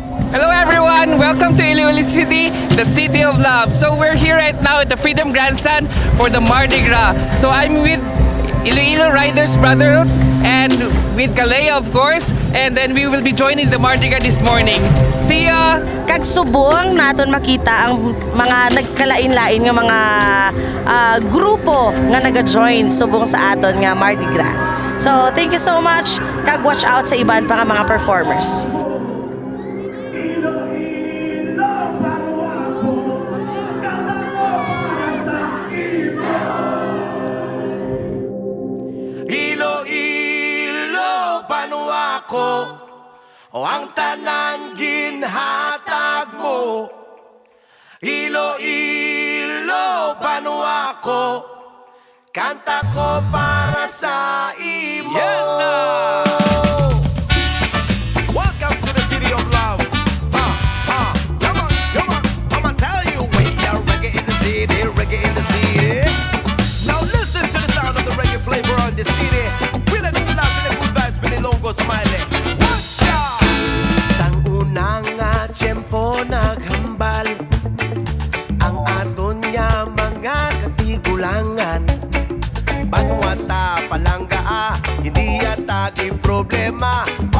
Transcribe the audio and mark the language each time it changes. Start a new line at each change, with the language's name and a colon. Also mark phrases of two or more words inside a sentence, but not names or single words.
English: Hello everyone! Welcome to Iloilo City, the City of Love. So we're here right now at the Freedom Grandstand for the Mardi Gras. So I'm with Iloilo Riders Brotherhood and with Kalea of course, and then we will be joining the Mardi Gras this morning. See ya!
Hiligaynon: Kag subong naton makita ang mga nagkalain-lain nga mga grupo nga naga-join subong sa aton nga Mardi Gras.
English: So thank you so much.
Hiligaynon: Kag
English: watch out
Hiligaynon: sa iban pa nga mga performers. Iloilo, paano ako? O ang tanang ginhatag mo. Iloilo, paano ako? Kanta ko para sa imo.
English: Yes, sir! Welcome to the City of Love. Come on, I'ma tell you, we are reggae in the city, reggae in the city. Now listen to the sound of the reggae flavor on the city. With a good love, with a good vibes, with a longo smiling. Watch out!
Hiligaynon: Sang unang nga tiyempo naghambal ang aton niya mga katigulangan. Banwata palangga hindi yata problema.